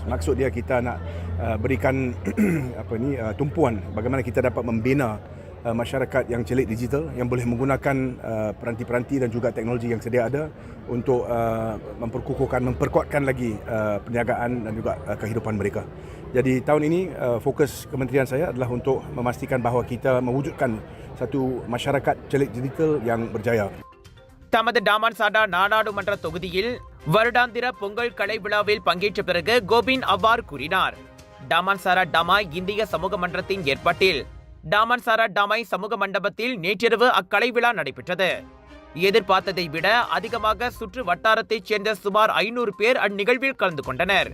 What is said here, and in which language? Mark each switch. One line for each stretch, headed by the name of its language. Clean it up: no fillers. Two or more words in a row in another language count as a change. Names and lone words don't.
Malay: Maksud dia kita nak berikan tumpuan bagaimana kita dapat membina masyarakat yang celik digital, yang boleh menggunakan peranti-peranti dan juga teknologi yang sedia ada untuk memperkukuhkan, memperkuatkan lagi perniagaan dan juga kehidupan mereka. Jadi tahun ini fokus kementerian saya adalah untuk memastikan bahawa kita mewujudkan satu masyarakat celik digital yang berjaya.
Tamil: தமது டாமன்சாரா நாடாளுமன்ற தொகுதியில் வருடாந்திர பொங்கல் கலை விழாவில் பங்கேற்ற பிறகு கோவிந்த் அவ்வாறு கூறினார். டாமன்சாரா டாமாய் இந்திய சமூக மன்றத்தின் ஏற்பாட்டில் டாமன்சாரா டாமாய் சமூக மண்டபத்தில் நேற்றிரவு அக்கலை விழா நடைபெற்றது. எதிர்பார்த்ததை விட அதிகமாக சுற்று வட்டாரத்தைச் சேர்ந்த சுமார் 500 பேர் அந்நிகழ்வில் கலந்து கொண்டனர்.